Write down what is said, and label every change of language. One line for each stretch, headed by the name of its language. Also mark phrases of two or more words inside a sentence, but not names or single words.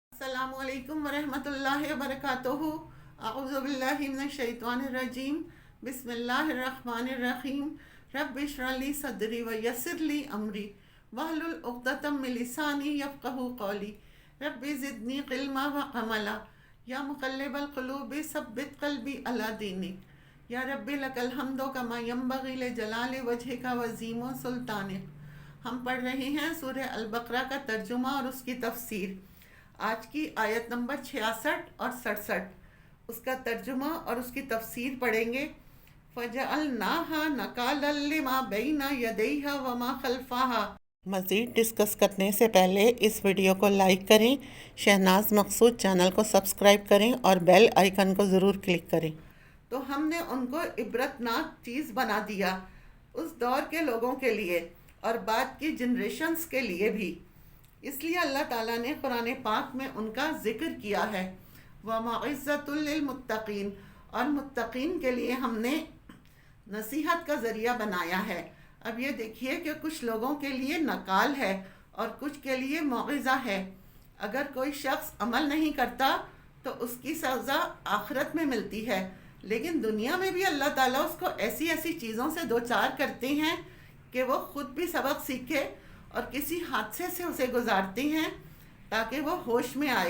Arabic: السلام عليكم ورحمة الله وبركاته. أعوذ بالله من الشيطان الرجيم. بسم الله الرحمن الرحيم. رب اشرح لي صدري ويسر لي أمري واحلل عقدة من لساني يفقهوا قولي. رب زدني علما وعملا. يا مقلب القلوب ثبت قلبي على دينك. يا رب لك الحمد كما ينبغي لجلال وجهك وعظيم سلطانك.
Hindi: हम पढ़ रहे हैं सूरह अल बक़रा का तर्जुमा और उसकी तफसीर। आज की आयत नंबर 66 और 67, उसका तर्जुमा और उसकी तफसीर पढ़ेंगे।
Arabic: فجعلناها نكالا لما بين يديها وما خلفها.
Hindi: मज़ीद डिस्कस करने से पहले इस वीडियो को लाइक करें, शहनाज मकसूद चैनल को सब्सक्राइब करें और
English: bell icon
Hindi: को ज़रूर क्लिक करें। तो हमने उनको इबरतनाक चीज़ बना दिया उस दौर के लोगों के लिए और बाद की जनरेशन्स के लिए भी। इसलिए अल्लाह ताला ने कुरान पाक में उनका ज़िक्र किया है।
Arabic: وموعظة للمتقين,
Hindi: और मुत्तक़ीन के लिए हमने नसीहत का ज़रिया बनाया है। अब ये देखिए कि कुछ लोगों के लिए नकाल है और कुछ के लिए मौइज़ा है। अगर कोई शख्स अमल नहीं करता तो उसकी सज़ा आखिरत में मिलती है, लेकिन दुनिया में भी अल्लाह ताला उसको ऐसी ऐसी चीज़ों से दो चार करते हैं कि वो ख़ुद भी सबक सीखे और किसी हादसे से उसे गुजारते हैं ताकि वो होश में आए।